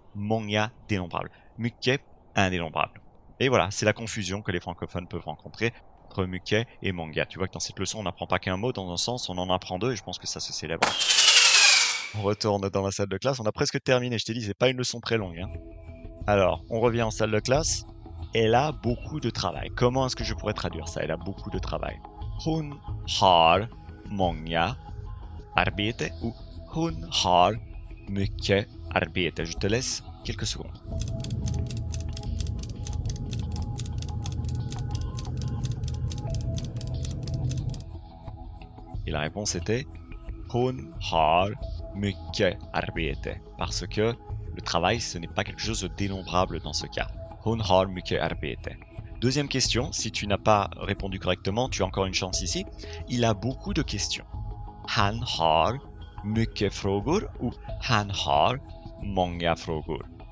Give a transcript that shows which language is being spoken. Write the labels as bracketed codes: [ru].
[fr] Många dénombrable. Mycket indénombrable. Et voilà, c'est la confusion que les francophones peuvent rencontrer entre mycket et många. Tu vois que dans cette leçon, on n'apprend pas qu'un mot dans un sens, on en apprend deux et je pense que ça se célèbre. On retourne dans la salle de classe, on a presque terminé. Je t'ai dit, c'est pas une leçon très longue. Alors, on revient en salle de classe. Elle a beaucoup de travail. Comment est-ce que je pourrais traduire ça? Elle a beaucoup de travail. [sv] Hon har många arbete ou hon har mycket arbete. [fr] Je te laisse quelques secondes. Et la réponse était [sv] hon har mycket arbete. [fr] Parce que le travail, ce n'est pas quelque chose de dénombrable dans ce cas. [sv] Hon har mycket arbete. [fr] Deuxième question, si tu n'as pas répondu correctement, tu as encore une chance ici. Il a beaucoup de questions. [sv] Han har mycket frågor ou han har många frågor.